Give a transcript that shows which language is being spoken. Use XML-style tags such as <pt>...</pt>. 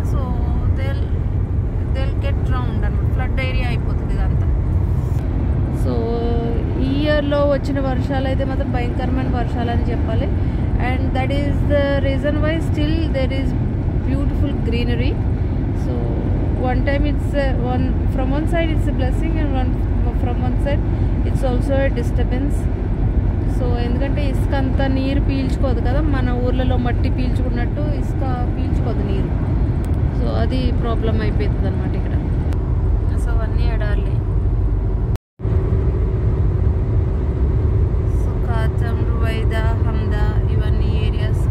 <en>so they'll get drowned</en> <te>అనమాట,</te> <en>flood area</en> <te>అయిపోతుంది ఇదంతా. సో ఈ ఇయర్లో వచ్చిన వర్షాలు అయితే మాత్రం భయంకరమైన వర్షాలు అని చెప్పాలి.</te> <en>And that is the reason why still there is beautiful greenery. So one time it's from one side it's a blessing and from one side it's also a disturbance.</en> <te>So ఎందుకంటే ఇసుక అంతా నీరు పీల్చుకోదు కదా, మన ఊర్లలో మట్టి పీల్చుకున్నట్టు ఇసుక పీల్చుకోదు నీరు. సో అది ప్రాబ్లం అయిపోతుంది అనమాట ఇక్కడ. సో అవన్నీ ఎడాలి. సో కాచం, రువైదా, హమ్దా ఇవన్నీ ఏరియాస్.</te>